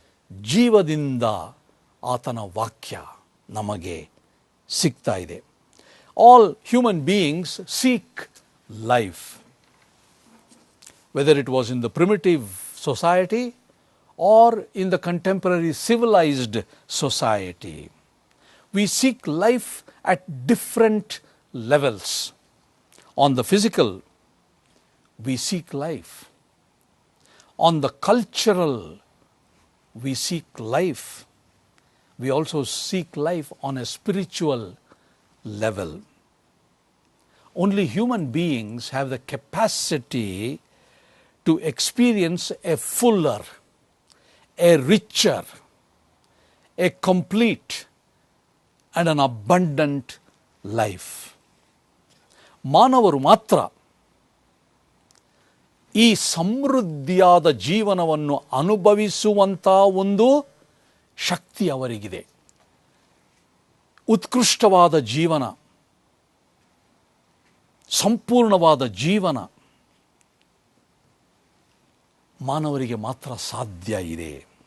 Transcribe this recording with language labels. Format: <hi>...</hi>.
<kn>ಜೀವದಿಂದ ಆತನ ವಾಕ್ಯ ನಮಗೆ ಸಿಗ್ತಾ ಇದೆ.</kn> <en>All human beings seek life, whether it was in the primitive society or in the contemporary civilized society. We seek life at different levels. On the physical, we seek life. On the cultural, we seek life. We also seek life on a spiritual level. Only human beings have the capacity to experience a fuller, a richer, a complete and an abundant life.</en> <kn>ಮಾನವರು ಮಾತ್ರ ಈ ಸಮೃದ್ಧಿಯಾದ ಜೀವನವನ್ನು ಅನುಭವಿಸುವಂಥ ಒಂದು ಶಕ್ತಿ ಅವರಿಗಿದೆ. ಉತ್ಕೃಷ್ಟವಾದ ಜೀವನ, ಸಂಪೂರ್ಣವಾದ ಜೀವನ ಮಾನವರಿಗೆ ಮಾತ್ರ ಸಾಧ್ಯ ಇದೆ.</kn>